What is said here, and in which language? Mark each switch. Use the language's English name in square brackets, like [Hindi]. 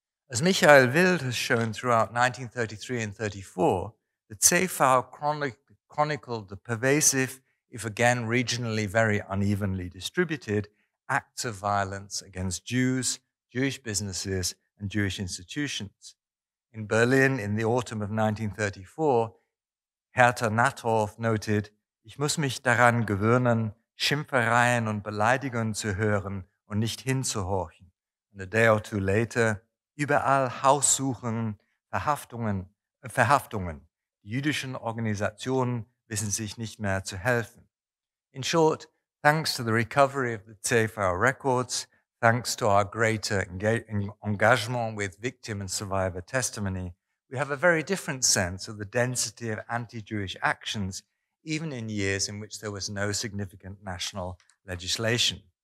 [English] As Michael Wild has shown throughout 1933 and 34, the CV chronicled the pervasive, if again regionally very unevenly distributed, acts of violence against Jews, Jewish businesses, and Jewish institutions. In Berlin, in the autumn of 1934, Hertha Nattorf noted, [German] "Ich muss mich daran gewöhnen, Schimpfereien und Beleidigungen zu hören und nicht hinzuhorchen." [English] And a day or two later, [German] überall Haussuchungen, Verhaftungen. Die jüdischen Organisationen wissen sich nicht mehr zu helfen. [English] In short, thanks to the recovery of the CV records, thanks to our greater engagement with victim and survivor testimony, we have a very different sense of the density of anti-Jewish actions, even in years in which there was no significant national legislation.